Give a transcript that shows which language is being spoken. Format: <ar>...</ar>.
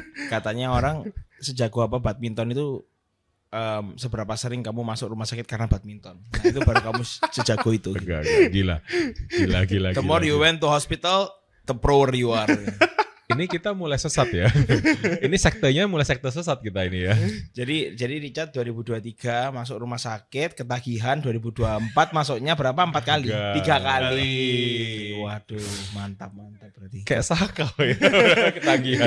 <id>Katanya orang sejago apa badminton itu seberapa sering kamu masuk rumah sakit karena badminton. Nah itu baru kamu sejago itu. Enggak, gila.</id> <en>The more you went to hospital, the proer you are.</en> <id>Ini kita mulai sesat ya. Ini sektenya mulai sekte sesat kita ini ya. Jadi Richard 2023 masuk rumah sakit, ketagihan. 2024 masuknya berapa? 4 kali? 3 kali. Waduh, mantap berarti. Kayak sakau ya. Ketagihan.</id>